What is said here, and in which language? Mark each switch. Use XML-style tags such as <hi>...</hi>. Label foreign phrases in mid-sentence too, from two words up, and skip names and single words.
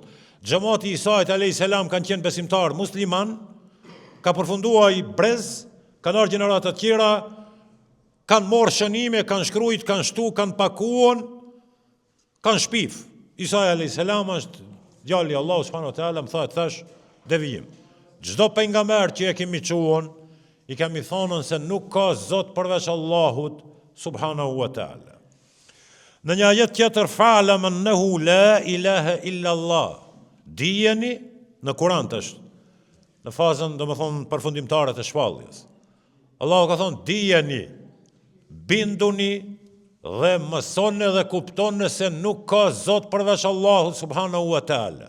<sq>Xhamati i Isait</sq> <ar>عليه السلام</ar> <sq>kanë qenë besimtar musliman, ka përfunduar i brez, kanë ardhur gjenerata të tjera, kanë morë shënime, kanë shkrujt, kanë shtu, kanë pakuon, kanë shpif. Isai</sq> <ar>عليه السلام</ar> <sq>është djali i Allahut</sq> <ar>سبحانه وتعالى,</ar> <sq>më thash devijim. Çdo pejgamber që e kemi quon, i kemi thonën se nuk ka Zot përveç Allahut</sq> <ar>سبحانه وتعالى.</ar> <sq>Në një ajet tjetër,</sq> <ar>فاعلم أنه لا إله إلا الله.</ar> <sq>Dijeni, në Kur'an është, në fazën, domethënë, përfundimtare të shpalljes. Allahu ka thonë, dijeni, binduni dhe mësoni dhe kuptoni se nuk ka Zot përveç Allahut</sq> <ar>سبحانه وتعالى.</ar>